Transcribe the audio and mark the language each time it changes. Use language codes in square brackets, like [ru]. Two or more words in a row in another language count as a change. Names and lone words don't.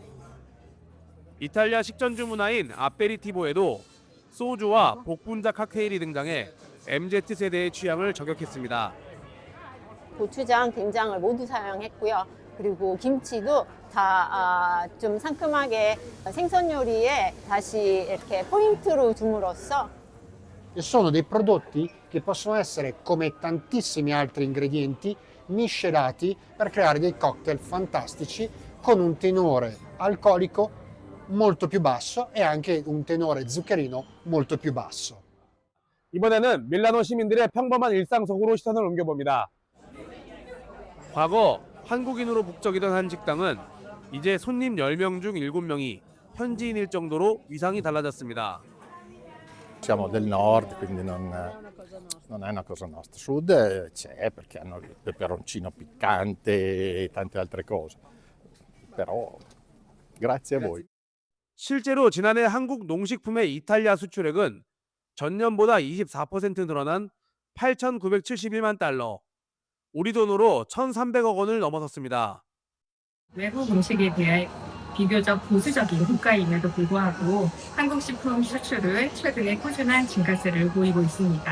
[ko] 이탈리아 식전주 문화인 아페리티보에도 소주와 복분자 칵테일이 등장해 MZ세대의 취향을 저격했습니다. 고추장, 된장을 모두 사용했고요. 그리고 김치도 다 좀 상큼하게 생선 요리에 다시 이렇게 포인트로 줌으로써 [it] sono dei prodotti che possono essere, come tantissimi altri ingredienti, miscelati per creare dei cocktail fantastici con un tenore alcolico molto più basso e anche un tenore zuccherino molto più basso. [ko] 이번에는 밀라노 시민들의 평범한 일상 속으로 시선을 옮겨봅니다. 과거 한국인으로 북적이던 한 식당은 이제 손님 10명 중 7명이 현지인일 정도로 위상이 달라졌습니다. [it] Siamo del nord, quindi non è una cosa nostra. Sud c'è perché hanno il peperoncino piccante e tante altre cose. Però grazie a voi. [ko] 실제로 지난해 한국 농식품의 이탈리아 수출액은 전년보다 24% 늘어난 8,971만 달러, 우리 돈으로 1,300억 원을 넘어섰습니다. 외국 음식에 대해 비교적 보수적인 국가임에도 불구하고 한국 식품 수출을 최근에 꾸준한 증가세를 보이고 있습니다.